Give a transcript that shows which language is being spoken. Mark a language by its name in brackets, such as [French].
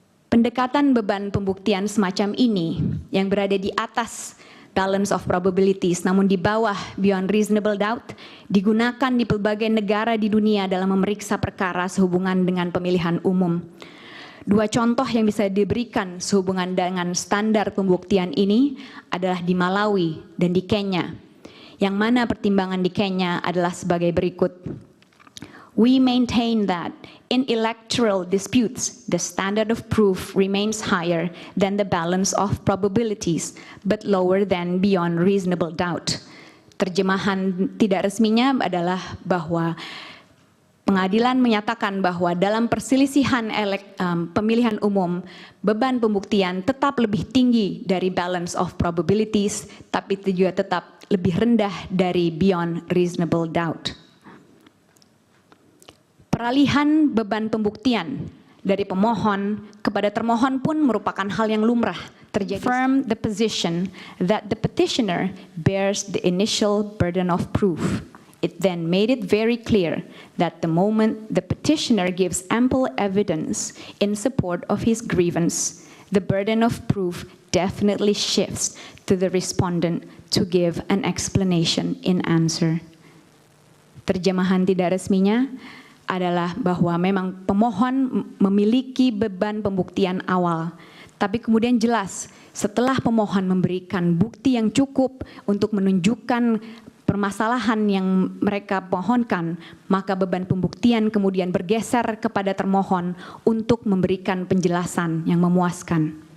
[Indonesian] Pendekatan beban pembuktian semacam ini yang berada di atas balance of probabilities, namun di bawah beyond reasonable doubt, digunakan di berbagai negara di dunia dalam memeriksa perkara sehubungan dengan pemilihan umum. Dua contoh yang bisa diberikan sehubungan dengan standar pembuktian ini adalah di Malawi dan di Kenya, yang mana pertimbangan di Kenya adalah sebagai berikut. [English] We maintain that in electoral disputes, the standard of proof remains higher than the balance of probabilities, but lower than beyond reasonable doubt. [Indonesian] Terjemahan tidak resminya adalah bahwa pengadilan menyatakan bahwa dalam perselisihan pemilihan umum, beban pembuktian tetap lebih tinggi dari balance of probabilities, tapi itu juga tetap lebih rendah dari beyond reasonable doubt. Peralihan beban pembuktian dari pemohon kepada termohon pun merupakan hal yang lumrah terjadi. [English] Affirm the position that the petitioner bears the initial burden of proof. It then made it very clear that the moment the petitioner gives ample evidence in support of his grievance, the burden of proof definitely shifts to the respondent to give an explanation in answer. [Indonesian] Terjemahan tidak resminya adalah bahwa memang pemohon memiliki beban pembuktian awal, tapi kemudian jelas setelah pemohon memberikan bukti yang cukup untuk menunjukkan permasalahan yang mereka pohonkan, maka beban pembuktian kemudian bergeser kepada termohon untuk memberikan penjelasan yang memuaskan.